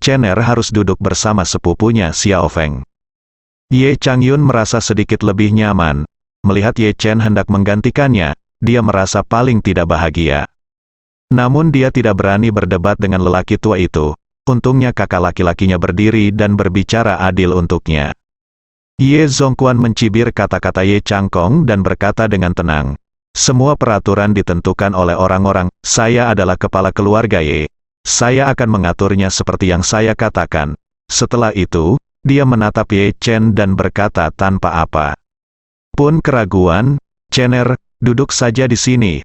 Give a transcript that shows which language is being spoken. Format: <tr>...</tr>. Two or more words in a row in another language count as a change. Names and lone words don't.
<id>Chen harus duduk bersama sepupunya Xiao Feng. Ye Changyun merasa sedikit lebih nyaman. Melihat Ye Chen hendak menggantikannya, dia merasa paling tidak bahagia. Namun dia tidak berani berdebat dengan lelaki tua itu. Untungnya kakak laki-lakinya berdiri dan berbicara adil untuknya. Ye Zongquan mencibir kata-kata Ye Changkong dan berkata dengan tenang. Semua peraturan ditentukan oleh orang-orang, saya adalah kepala keluarga Ye. Saya akan mengaturnya seperti yang saya katakan. Setelah itu, dia menatap Ye Chen dan berkata tanpa apa pun keraguan, Chen, duduk saja di sini.</id>